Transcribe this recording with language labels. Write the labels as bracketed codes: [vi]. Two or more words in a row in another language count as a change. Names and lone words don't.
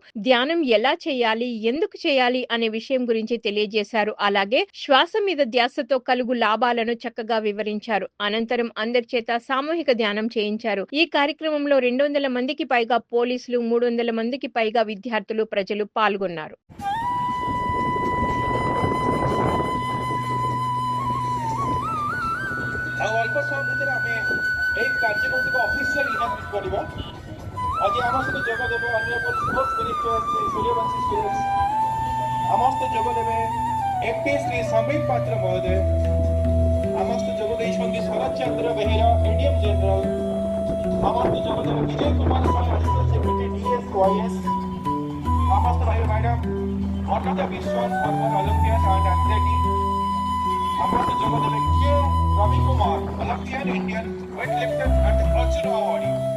[te] ధ్యానం ఎలా చేయాలి, ఎందుకు చేయాలి అనే విషయం గురించి తెలియజేశారు. అలాగే శ్వాస మీద ధ్యాసతో కలుగు లాభాలను చక్కగా వివరించారు. అనంతరం అందరి చేత సామూహిక ధ్యానం చేయించారు. ఈ కార్యక్రమంలో 200 మందికి పైగా పోలీసులు, 300 మందికి పైగా విద్యార్థులు, ప్రజలు పాల్గొన్నారు. [or] ଅଳ୍ପ ସମୟ ଭିତରେ ଆମେ ଏହି କାର୍ଯ୍ୟକ୍ରମଟିକୁ [en] officially inaugurate [or] କରିବା। ଆଜି ଆମ ସହିତ ଯୋଗ ଦେବେ ଅନ୍ୟ ସ୍ପିରିଚୁଆଲ ଶ୍ରୀ ସୂର୍ଯ୍ୟବଂଶୀ ସ୍ପିରିଟ୍ସ, ଆମ ସହିତ ଯୋଗ ଦେବେ ଏମ୍ପି ଶ୍ରୀ ସମ୍ବିତ ପାତ୍ର ମହୋଦୟ, ଆମ ସହିତ ଯୋଗ ଦେଇଛନ୍ତି ଶରତ ଚନ୍ଦ୍ର ବେହେରା [en] ADM general, [or] ଆମ ସହିତ ଯୋଗ ଦେବେ ବିଜୟ କୁମାର ସ୍ୱାଇଁ [en] additional secretary [or] DSYS, ଆମ ସହିତ ରହିବେ ମ୍ୟାଡାମ ଅର୍ଣ୍ଣଦା ବିଶ୍ୱାସ [en] former Olympian and athletic, [or] ଆମ ସହିତ ଯୋଗ ଦେବେ କେ Ravi Kumar, [en] Olympian Indian weightlifter and Arjuna awardee.